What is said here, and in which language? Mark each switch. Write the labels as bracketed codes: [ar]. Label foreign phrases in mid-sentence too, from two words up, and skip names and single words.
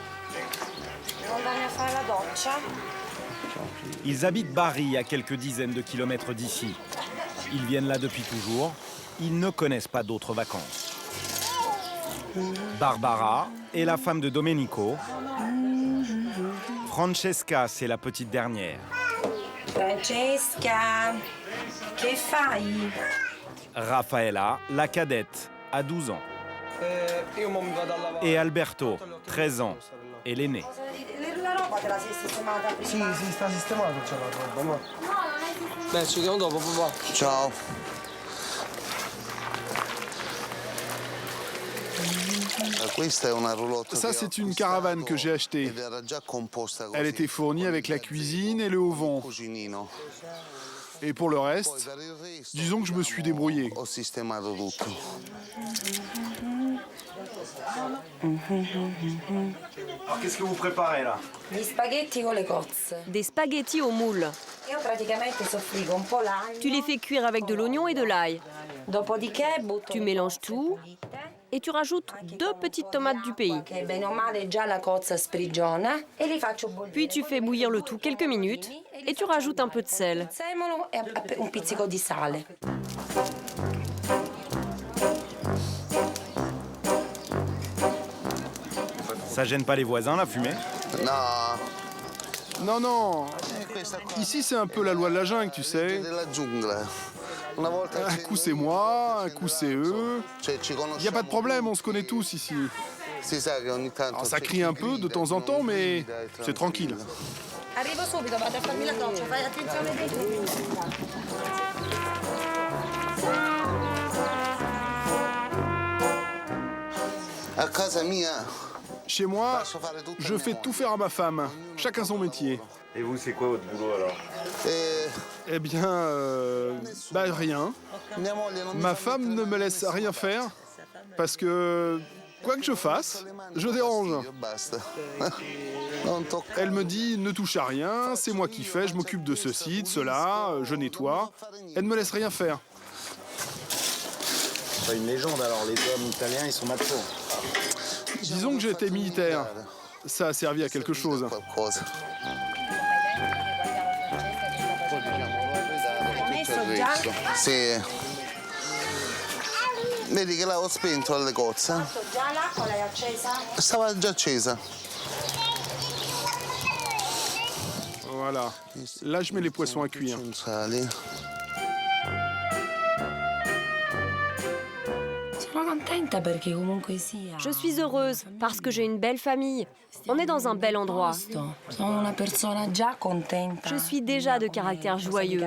[fr] Ils habitent Bari, à quelques dizaines de kilomètres d'ici. Ils viennent là depuis toujours. Ils ne connaissent pas d'autres vacances. Barbara est la femme de Domenico. Francesca, c'est la petite dernière. [it] Francesca, che fai? [fr] Raffaella, la cadette, a 12 ans. Et Alberto, 13 ans, est l'aîné. [it] La roba te la sei sistemata prima? Sì, sta sistemato c'è la roba, no? Beh, ci vediamo dopo, papà. Ciao. [fr] Ça, c'est une caravane que j'ai achetée. Elle était fournie avec la cuisine et le haut-vent. Et pour le reste, disons que je me suis débrouillé. Alors, qu'est-ce que vous préparez là? [it] Gli spaghetti con le cozze. [fr] Des spaghettis au moule. [it] Io praticamente soffrigo un po' l'aglio. [fr] Tu les fais cuire avec de l'oignon et de l'ail. [it] Dopodiché butto. [fr] Tu mélanges tout et tu rajoutes 2 petites tomates du pays. [it] Che bene o male già la cozza sprigiona e li faccio bollire. [fr] Puis tu fais bouillir le tout quelques minutes et tu rajoutes un peu de sel. [it] Semolo e un pizzico di sale. [fr] Ça gêne pas les voisins, la fumée? Non, non. Ici, c'est un peu la loi de la jungle, tu sais. Un coup, c'est moi, un coup, c'est eux. Il n'y a pas de problème, on se connaît tous ici. Alors, ça crie un peu de temps en temps, mais c'est tranquille. [it] Arrivo subito, vado a farmi la doccia, fai attenzione dei tuoi. A casa mia. [fr] Chez moi, je fais tout faire à ma femme. Chacun son métier. Et vous, c'est quoi votre boulot alors? Eh bien, rien. Ma femme ne me laisse rien faire parce que, quoi que je fasse, je dérange. Elle me dit, ne touche à rien, c'est moi qui fais, je m'occupe de ceci, de cela, je nettoie. Elle ne me laisse rien faire. C'est pas une légende alors, les hommes italiens, ils sont machos. Disons que j'étais militaire. Ça a servi à quelque chose. [it] Sì. Vedi che l'avevo spento alle cozze? Già l'acqua l'hai accesa? Stava già accesa. [fr] Voilà. Là, je mets les poissons à cuire. Je suis heureuse parce que j'ai une belle famille. On est dans un bel endroit. Je suis déjà de caractère joyeux.